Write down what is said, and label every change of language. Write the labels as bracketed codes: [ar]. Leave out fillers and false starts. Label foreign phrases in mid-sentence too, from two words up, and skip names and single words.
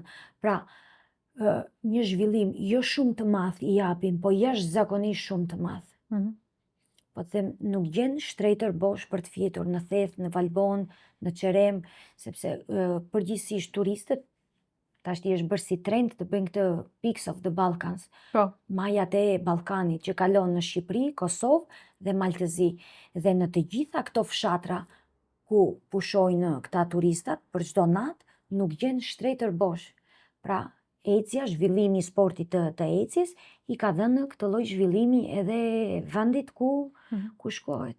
[sq] Pra, një zhvillim jo shumë të madh i japim, po jashtëzakonisht shumë të madh. Po them, nuk gjen shtretër bosh për të fjetur në Theth, në Valbonë, në Çerem, sepse përgjithsisht turistët tashti është bërë si trend të bëjnë këtë Peaks of the Balkans. Majat e Ballkanit që kalon në Shqipëri, Kosovë dhe Maltëzi. Dhe në të gjitha këto fshatra ku pushojnë këta turistat për çdo natë, nuk gjen shtretër bosh. Pra, ecja, zhvillimi i sportit të ecjes i ka dhënë këtë lloj zhvillimi edhe vendit ku shkohet.